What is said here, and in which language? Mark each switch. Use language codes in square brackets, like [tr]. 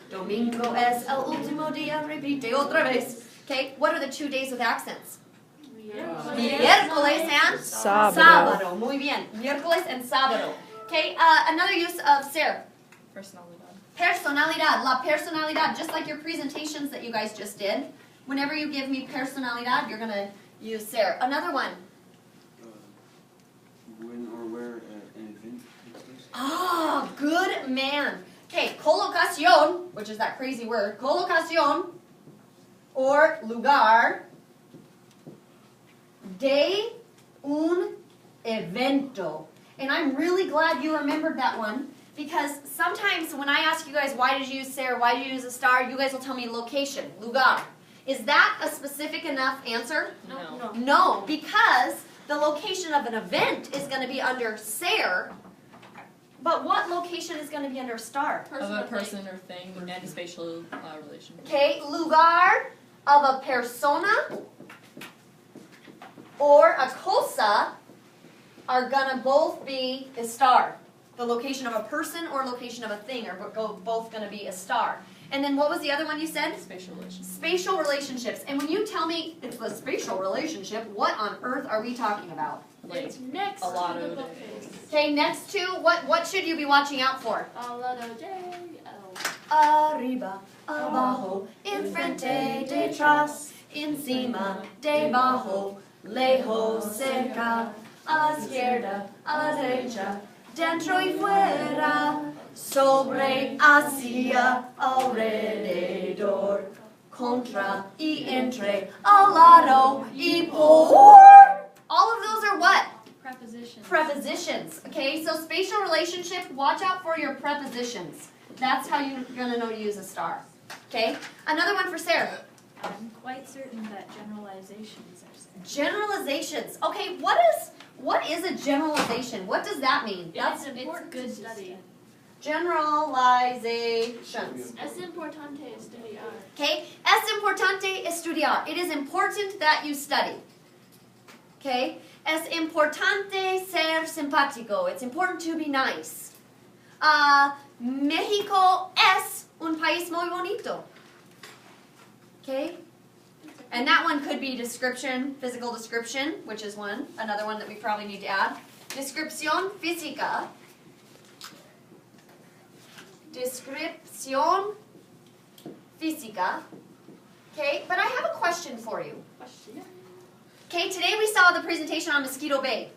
[es] Domingo es el último día. Repite otra vez. Okay? [en] What are the 2 days with accents? [es] Miércoles and sábado. Muy bien. [en] Miércoles and sábado. Okay, another use of ser. [es] Personalidad. Personalidad. La personalidad. [en] Just like your presentations that you guys just did. Whenever you give me personalidad, you're going to use ser. Another one. When or where an event takes place? Ah, good man. Okay, colocación, which is that crazy word. [es] Colocación or lugar de un evento. [en] And I'm really glad you remembered that one because sometimes when I ask you guys why did you use ser, why did you use Estar, you guys will tell me location, lugar. Is that a specific enough answer? No. No, because the location of an event is going to be under ser, but what location is going to be under Estar? Of a person or thing and spatial relation. Okay, lugar of a persona or a cosa are gonna both be Estar. The location of a person or location of a thing are both gonna be Estar. And then what was the other one you said? Spatial relation. Spatial relationships. And when you tell me it's a spatial relationship, what on earth are we talking about? Like It's next a lot to the of buffet. Okay, next to, what should you be watching out for? A lot of J. [es] Arriba, abajo, enfrente, detrás, encima, debajo, lejos, cerca, a la izquierda, a la derecha, dentro y fuera, sobre, hacia, alrededor, contra y entre, al lado y por. [en] All of those are what? Prepositions. Prepositions. Okay, so spatial relationship, watch out for your prepositions. That's how you're going to know to use Estar. Okay, another one for Sarah. I'm quite certain that generalizations are said. Generalizations. Okay, what is a generalization? What does that mean? It's important to study. Generalizations. [es] Es importante estudiar. Okay, es importante estudiar. [en] It is important that you study. Okay, [es] es importante ser simpático. [en] It's important to be nice. [es] México es un país muy bonito. [en] Okay? And that one could be description, physical description, which is one. Another one that we probably need to add. Descripción física. [es] Descripción física. [en] Okay, but I have a question for you. Okay, today we saw the presentation on Mosquito Bay.